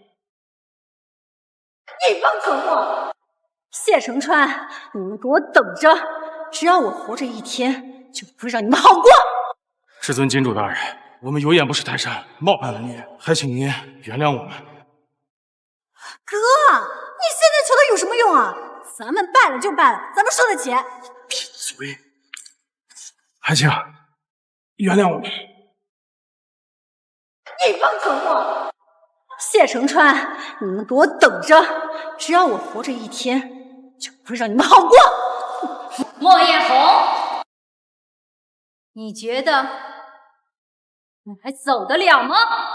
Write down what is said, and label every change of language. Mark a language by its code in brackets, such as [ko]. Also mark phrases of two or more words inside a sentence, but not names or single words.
[zh] 一幫蠢貨！謝承川，你們給我等着！只要我活着一天，就不會讓你們好過。至尊金主大人，我們有眼不識泰山，冒犯了你，還請您原諒我們。哥，你現在求他有什麼用啊？咱們敗了就敗了，咱們受得起。閉嘴！還請原諒我們。一幫蠢貨！謝承川，你們給我等着！只要我活着一天，就不會讓你們好過。莫艷紅，你覺得你還走得了嗎？